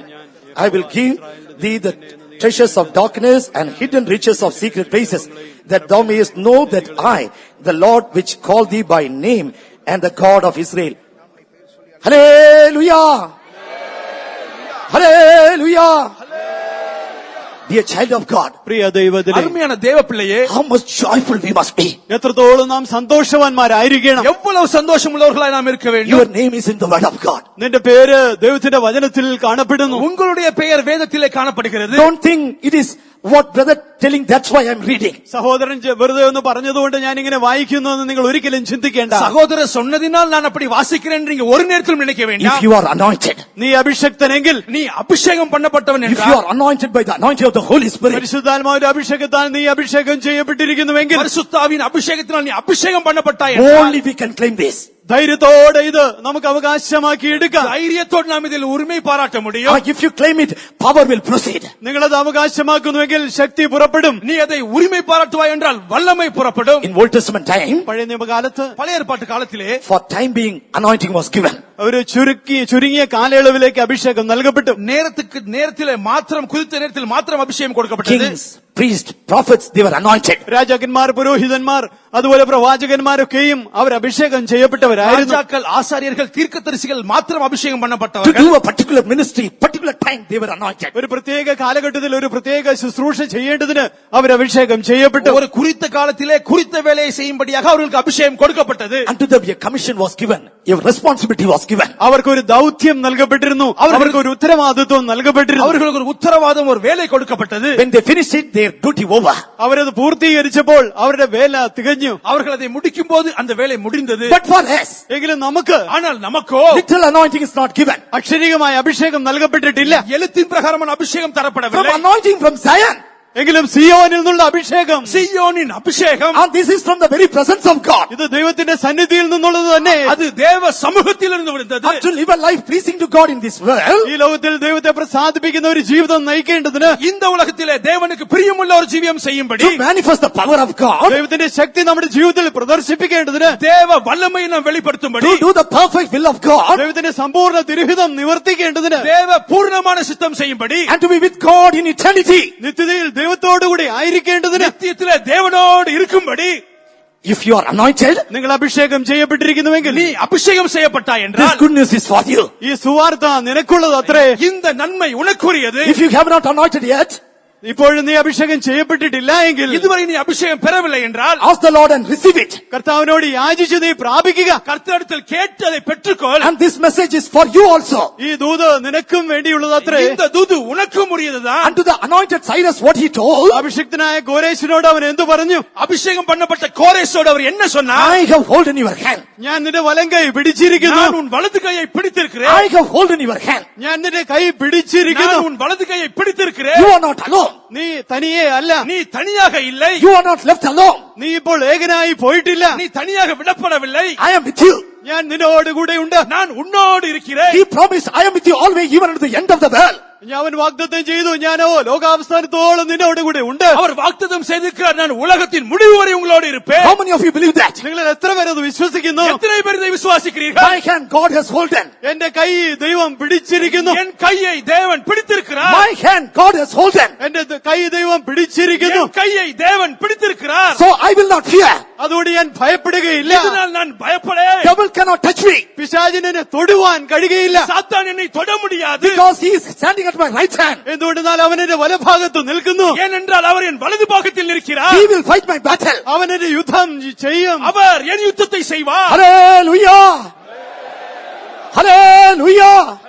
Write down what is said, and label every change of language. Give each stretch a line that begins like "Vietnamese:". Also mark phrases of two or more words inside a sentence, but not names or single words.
English: I will give thee the treasures of darkness and hidden riches of secret places, that thou mayest know that I, the Lord which called thee by name, and the God of Israel. Hallelujah! Hallelujah! Dear child of God,
Malayalam: പ്രിയ ദൈവത്തിലെ
Tamil: அருமையான தேவ பிள்ளையே,
English: how much joyful we must be.
Malayalam: എത്രത്തോളം നാം സന്തോഷവാന്മാരായിരിക്കണം.
Tamil: எவ்வளவு சந்தோஷம் உள்ளவர்களாய் நாம் இருக்க வேண்டும்.
English: Your name is in the word of God.
Malayalam: നിന്റെ പേര് ദൈവത്തിന്റെ വചനത്തിൽ കാണപ്പെടുന്നു.
Tamil: உங்களுடைய பெயர் வேதத்திலே காணப்படுகிறது.
English: Don't think it is what brother telling, that's why I'm reading.
Malayalam: സഹോദരൻ വെറുതെ ഒന്ന് പറഞ്ഞതുകൊണ്ട് ഞാൻ ഇങ്ങനെ വായിക്കുന്നു എന്ന് നിങ്ങൾ ഒരിക്കലും ചിന്തിക്കേണ്ട.
Tamil: சகோதரர் சொன்னதினால் நான் அப்படி வாசிக்கிறேன் என்று நீங்க ஒரு நேரத்திலும் நினைக்க
English: If
Tamil: வேண்டாம்.
English: you are anointed,
Malayalam: നീ അഭിഷക്തനെങ്കിൽ,
Tamil: நீ அபிஷேகம் பண்ணப்பட்டவன்
English: if you
Tamil: என்றால்,
English: are anointed by the anointing of the Holy Spirit,
Malayalam: പരിശുദ്ധാത്മാവിന്റെ അഭിഷേകത്താൽ നീ അഭിഷേകം ചെയ്യപ്പെട്ടിരിക്കുന്നുവെങ്കിൽ,
Tamil: பரிசுத்தாவின் அபிஷேகத்தினால் நீ அபிஷேகம் பண்ணப்பட்டாய் என்றால்,
English: only we can claim this.
Malayalam: ധൈര്യത്തോടെ ഇത് നമുക്ക് അവകാശമാക്കി എടുക്കാം.
Tamil: தைரியத்தோடு நாம் இதில் உரிமை பாராட்ட முடியும்.
English: If you claim it, power will proceed.
Malayalam: നിങ്ങളത് അവകാശമാക്കുന്നുവെങ്കിൽ ശക്തി പുറപ്പെടും.
Tamil: நீ அதை உரிமை பாராட்டுவாய் என்றால் வல்லமை புறப்படும்.
English: In Old Testament time,
Malayalam: പഴയ നിയമകാലത്ത്
Tamil: பழைய ஏற்பாட்டு காலத்திலே
English: for time being, anointing was given.
Malayalam: ഒരു ചുരുങ്ങിയ കാലയളവിലേക്ക് അഭിഷേകം നൽകപ്പെട്ടു.
Tamil: நேரத்திலே மாத்திரம், குறித்த நேரத்தில் மாத்திரம் அபிஷேகம் கொடுக்கப்பட்டது.
English: Kings, priests, prophets, they were anointed.
Malayalam: രാജാക്കന്മാർ, പുരോഹിതന്മാർ, അതുപോലെ പ്രവാചകന്മാരൊക്കെയും അവർ അഭിഷേകം ചെയ്യപ്പെട്ടവരായിരുന്നു.
Tamil: ராஜாக்கள், ஆசாரியர்கள், தீர்க்கதரிசிகள் மாத்திரம் அபிஷேகம்
English: To
Tamil: பண்ணப்பட்டவர்கள்.
English: do a particular ministry, particular time, they were anointed.
Malayalam: ഒരു പ്രത്യേക കാലഘട്ടത്തിൽ ഒരു പ്രത്യേക ശുശ്രൂഷ ചെയ്യേണ്ടതിന് അവർ അഭിഷേകം ചെയ്യപ്പെട്ടു.
Tamil: ஒரு குறித்த காலத்திலே குறித்த வேலையை செய்யும்படியாக அவர்களுக்கு அபிஷேகம் கொடுக்கப்பட்டது.
English: Unto them a commission was given, a responsibility was given.
Malayalam: അവർക്ക് ഒരു ദൗത്യം നൽകപ്പെട്ടിരുന്നു, അവർക്ക് ഒരു ഉത്തരവാദിത്വം നൽകപ്പെട്ടിരുന്നു.
Tamil: அவர்களுக்கு ஒரு உத்தரவாதம், ஒரு வேலை கொடுக்கப்பட்டது.
English: When they finished it, their duty over.
Malayalam: അവരത് പൂർത്തീകരിച്ചപ്പോൾ അവരുടെ വേല തികഞ്ഞു.
Tamil: அவர்கள் அதை முடிக்கும் போது அந்த வேலை முடிந்தது.
English: But for us,
Malayalam: എങ്കിലും നമുക്ക്
Tamil: ஆனால் நமக்கோ
English: little anointing is not given.
Malayalam: അക്ഷരികമായ അഭിഷേകം നൽകപ്പെട്ടിട്ടില്ല.
Tamil: எழுத்தின் பிரகாரமான அபிஷேகம்
English: From
Tamil: தரப்படவில்லை.
English: anointing from Zion.
Malayalam: എങ്കിലും സിയോനിൽ നിന്നുള്ള അഭിഷേകം,
Tamil: சீயோனின் அபிஷேகம்,
English: And this is from the very presence of God.
Malayalam: ഇത് ദൈവത്തിന്റെ സന്നിധിയിൽ നിന്നുള്ളത് തന്നെ.
Tamil: அது தேவ சமூகத்திலிருந்து விழுந்தது.
English: And to live a life pleasing to God in this world,
Malayalam: ഈ ലോകത്തിൽ ദൈവത്തെ പ്രസാദിപ്പിക്കുന്ന ഒരു ജീവിതം നയിക്കേണ്ടതിന്,
Tamil: இந்த உலகத்திலே தேவனுக்கு பிரியமுள்ள ஒரு ஜீவியம் செய்யும்படி,
English: to manifest the power of God,
Malayalam: ദൈവത്തിന്റെ ശക്തി നമ്മുടെ ജീവിതത്തിൽ പ്രദർശിപ്പിക്കേണ്ടതിന്,
Tamil: தேவ வல்லமையை நாம் வெளிப்படுத்தும்படி,
English: to do the perfect will of God,
Malayalam: ദൈവത്തിന്റെ സമ്പൂർണ്ണ തിരുഹിതം നിവർത്തിക്കേണ്ടതിന്,
Tamil: தேவ பூர்ணமான சித்தம் செய்யும்படி,
English: and to be with God in eternity.
Malayalam: നിത്യതയിൽ ദൈവത്തോടുകൂടി ആയിരിക്കേണ്ടതിന്,
Tamil: நித்தியத்திலே தேவனோடு இருக்கும்படி,
English: If you are anointed,
Malayalam: നിങ്ങൾ അഭിഷേകം ചെയ്യപ്പെട്ടിരിക്കുന്നുവെങ്കിൽ
Tamil: நீ அபிஷேகம் செய்யப்பட்டாய்
English: this
Tamil: என்றால்
English: good news is for you.
Malayalam: ഈ സുവാർത്ത നിനക്കുള്ളത് അത്രേ.
Tamil: இந்த நன்மை உனக்குரியது.
English: If you have not anointed yet,
Malayalam: ഇപ്പോഴും നീ അഭിഷേകം ചെയ്യപ്പെട്ടിട്ടില്ല എങ്കിൽ,
Tamil: இதுவரை நீ அபிஷேகம் பெறவில்லை என்றால்
English: ask the Lord and receive it.
Malayalam: കർത്താവിനോട് യാചിച്ച് നീ പ്രാപിക്കുക.
Tamil: கர்த்தரிடத்தில் கேட்டு அதை பெற்றுக்கொள்.
English: And this message is for you also.
Malayalam: ഈ ദൂത് നിനക്കും വേണ്ടിയുള്ളത് അത്രേ.
Tamil: இந்த தூது உனக்கும் உரியதுதான்.
English: And to the anointed Cyrus, what he told,
Malayalam: അഭിഷിക്തനായ കോരേശിനോട് അവൻ എന്തു പറഞ്ഞു?
Tamil: அபிஷேகம் பண்ணப்பட்ட கோரேசோடு அவர் என்ன சொன்னார்?
English: I have hold in your hand.
Malayalam: ഞാൻ നിന്റെ വലം കൈ പിടിച്ചിരിക്കുന്നു.
Tamil: நான் உன் வலது கையை பிடித்திருக்கிறேன்.
English: I have hold in your hand.
Malayalam: ഞാൻ നിന്റെ കൈ പിടിച്ചിരിക്കുന്നു.
Tamil: நான் உன் வலது கையை பிடித்திருக்கிறேன்.
English: You are not alone.
Malayalam: നീ തനിയെ അല്ല.
Tamil: நீ தனியாக இல்லை.
English: You are not left alone.
Malayalam: നീ ഇപ്പോൾ ഏകനായി പോയിട്ടില്ല.
Tamil: நீ தனியாக விடப்படவில்லை.
English: I am with you.
Malayalam: ഞാൻ നിന്നോട് കൂടെ ഉണ്ട്.
Tamil: நான் உன்னோடு இருக்கிறேன்.
English: He promised, I am with you always, even unto the end of the world.
Malayalam: അവൻ വാഗ്ദത്തം ചെയ്തു, ഞാനോ ലോകാവസാനത്തോളം നിന്നോട് കൂടെ ഉണ്ട്.
Tamil: அவர் வாഗ്ദത്തം செய்திருக்கிறார், நான் உலகத்தின் முடிவு வரை உங்களோடு இருப்பேன்.
English: How many of you believe that?
Malayalam: നിങ്ങൾ എത്ര പേര് അത് വിശ്വസിക്കുന്നു?
Tamil: எத்தனை பேர் இதை விசுவாசிக்கிறீர்கள்?
English: My hand God has holden.
Malayalam: എന്റെ കൈ ദൈവം പിടിച്ചിരിക്കുന്നു.
Tamil: என் கையை தேவன் பிடித்திருக்கிறார்.
English: My hand God has holden.
Malayalam: എന്റെ കൈ ദൈവം പിടിച്ചിരിക്കുന്നു.
Tamil: என் கையை தேவன் பிடித்திருக்கிறார்.
English: So I will not fear.
Malayalam: അതുകൊണ്ട് ഞാൻ ഭയപ്പെടുകയില്ല.
Tamil: இதனால் நான் பயப்படேன்.
English: Devil cannot touch me.
Malayalam: പിശാചിനെ തൊടുവാൻ കഴിയുകയില്ല.
Tamil: சாத்தான் என்னை தொட முடியாது.
English: Because he is standing at my right hand.
Malayalam: എന്തുകൊണ്ടെന്നാൽ അവൻ എന്റെ വലഭാഗത്ത് നിൽക്കുന്നു.
Tamil: ஏனென்றால் அவர் என் வலது பாகத்தில் இருக்கிறார்.
English: He will fight my battle.
Malayalam: അവൻ എന്റെ യുദ്ധം ചെയ്യും.
Tamil: அவர் என் யுத்தத்தை செய்வார்.
English: Hallelujah. Hallelujah.